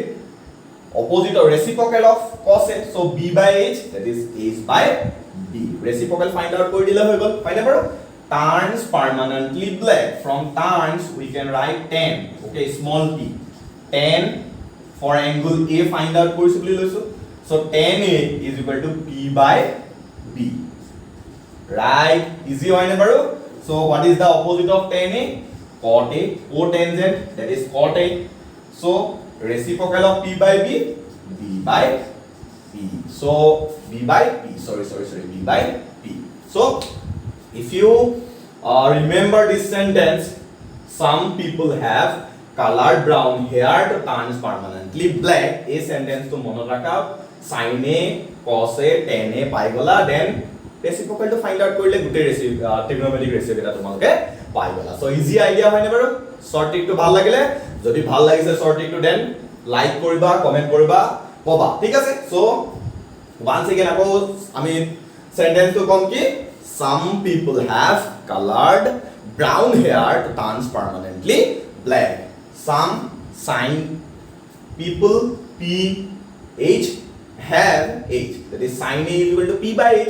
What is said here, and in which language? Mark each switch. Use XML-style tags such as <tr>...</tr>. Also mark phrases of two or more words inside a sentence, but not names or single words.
<en>Opposite or reciprocal of cos A. So b by h, that is h by b. Reciprocal find out</en> <as>koi dile hoy gol.</as> <en>Find out. Turns permanently black. From turns we can write tan. Okay, small t. Tan for angle A find out</en> <as>koisu boli loisu.</as> <en>So tan A is equal to p by b. Right? Easy</en> <as>hoy na baro.</as> <en>So what is the opposite of tan A? Cot A. Cotangent, that is cot A. So reciprocal of p by b, b by p. So b by p. Sorry, b by p. So if you remember this sentence, some people have colored brown hair to turns permanently black. A sentence</en> <as>to mono rakha, sin A, cos A, tan A pai gola,</as> <en>then reciprocal</en> <as>to</as> <en>find out</en> <as>korile gute</as> <en>trigonometric ratio</en> <as>eta tomalke pai gola.</as> <en>So easy idea</en> <as>hoy na baro.</as> <en>Short trick</en> <as>to bhal lagile, jodi bhal lagise</as> <en>short trick</en> <as>to</as> <en>then like</en> <as>koriba, comment koriba, koba. Thik ase?</as> <en>So once again</en> <as>ako ami</as> <en>sentence</en> <as>to kom ki</as> <en>some people have colored brown hair to turns permanently black. Some sine people p h have h, that is sine A is equal to p by h.</en>